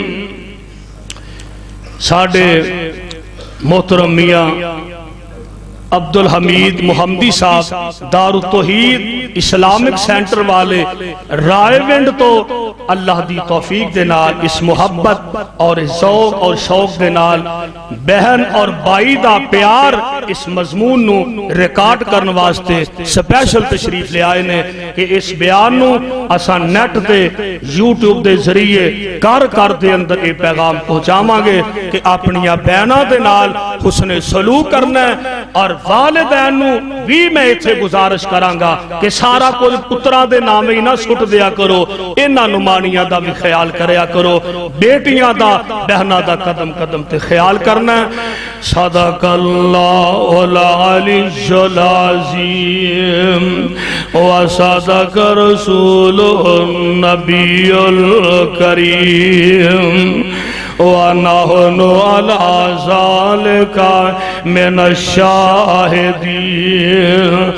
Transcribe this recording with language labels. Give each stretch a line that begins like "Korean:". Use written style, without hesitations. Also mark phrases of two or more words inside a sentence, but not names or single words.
Punjabi: ساڑھے محترم میاں عبدالحمید محمدی صاحب دار التوحید اسلامک سینٹر والے رائے ونڈ تو اللہ دی توفیق دے نال اس محبت اور ذوق اور شوق دے نال بہن اور بائی دا پیار اس مضمون نو ریکارڈ کرنے واسطے سپیشل تشریف لے آئے نے کہ اس بیان نو اساں نیٹ دے یوٹیوب دے ذریعے کر دے اندر اے پیغام پہنچاواں گے کہ اپنیاں بہناں دے نال حسن سلوک کرنا ہے، اور والدین نو بھی میں ایتھے گزارش کرانگا کہ سارا کچھ پترہ دے نامے ہی نہ سٹ دیا کرو، انہاں نمانیاں دا بھی خیال کریا کرو، بیٹیاں دا بہنہ دا قدم قدم تے خیال کرنا ہے۔
Arabic: صدق اللہ العلی العظیم وصدق رسول النبی الکریم وَنَحْنُ عَلَىٰ ذَلِكَ مِنَ الشَّاهِدِينَ